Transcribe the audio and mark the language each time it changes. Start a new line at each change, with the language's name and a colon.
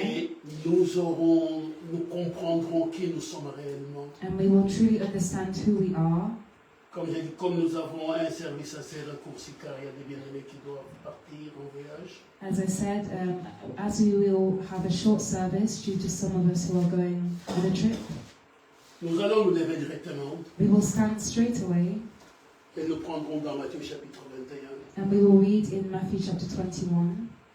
French: Et nous comprendrons qui nous sommes réellement.
English: and we will truly understand who we are.
French: Comme j'ai dit, comme nous avons un service assez raccourci car il y a des bien-aimés qui doivent partir en voyage.
English: As I said, as we will have a short service due to some of us who are going on a trip,
French: Nous allons nous lever directement
English: we will stand straight away
French: et nous prendrons dans Matthieu chapitre 21.
English: and we will read in Matthew chapter 21.